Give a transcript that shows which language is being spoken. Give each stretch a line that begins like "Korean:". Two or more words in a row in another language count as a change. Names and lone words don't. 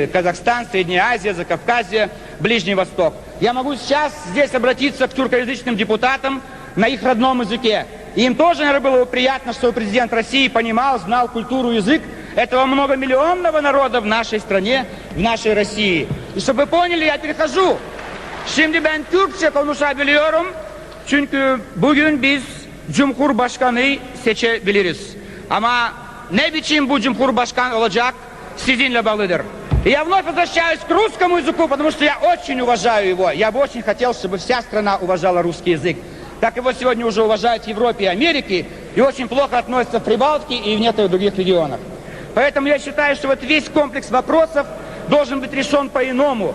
Russian: Казахстан, Средняя Азия, Закавказье, Ближний Восток. Я могу сейчас здесь обратиться к тюркоязычным депутатам на их родном языке. И им тоже, наверное, было бы приятно, что президент России понимал, знал культуру, язык этого многомиллионного народа в нашей стране, в нашей России. И чтобы вы поняли, я перехожу.
Turkish: Şimdi ben Türkçe konuşabiliyorum. Çünkü bugün biz Cumhurbaşkanı seçebiliriz. Ama ne biçim bu Cumhurbaşkanı olacak sizinle bağlıdır.
Russian: И я вновь возвращаюсь к русскому языку, потому что я очень уважаю его. Я бы очень хотел, чтобы вся страна уважала русский язык. Как его сегодня уже уважают в Европе и Америке, и очень плохо относятся в Прибалтике и в некоторых других регионах. Поэтому я считаю, что вот весь комплекс вопросов должен быть решен по-иному.